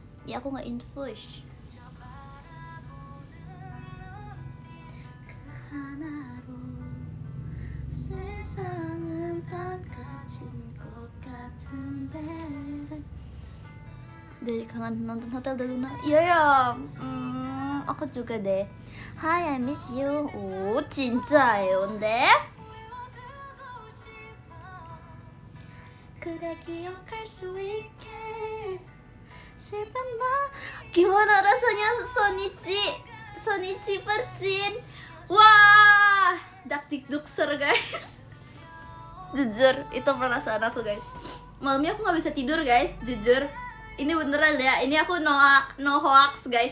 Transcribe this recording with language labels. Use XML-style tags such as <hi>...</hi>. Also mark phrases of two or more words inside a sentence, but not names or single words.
<id>Dari kangen nonton Hotel Del Luna. Iya ya. Aku juga deh.</id> <en>Hi, I miss you.</en> <ko>진짜예요, 근데? 그래 기억할 수 있게 슬픈 밤.</ko> <id>Gimana rasanya Sonichi percin? Wah, dakdikdukser guys. Jujur, itu perasaan aku guys. Malamnya aku nggak bisa tidur guys, jujur. Ini beneran ya, ini aku</id> <en>no hoax</en> <id>guys.</id>